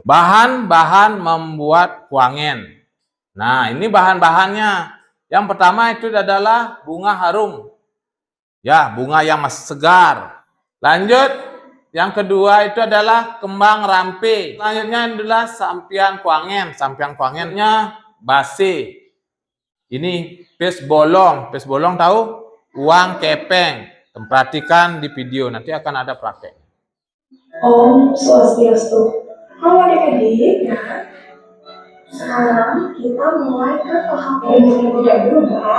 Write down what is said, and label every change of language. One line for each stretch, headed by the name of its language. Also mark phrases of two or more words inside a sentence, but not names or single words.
Indonesian: Bahan-bahan membuat Kuangyan. Nah, ini bahan-bahannya. Yang pertama itu adalah bunga harum. Ya, bunga yang masih segar. Lanjut, yang kedua itu adalah kembang rampe. Selanjutnya adalah sampian Kuangyan. Sampian Kuangyannya base. Ini pes bolong. Pes bolong tahu? Uang kepeng. Perhatikan di video, nanti akan ada praktek.
Balinese: Om Swastiastu. Halo adik-adik, ya.
Indonesian: Sekarang kita mulai ke tahap yang tidak berubah.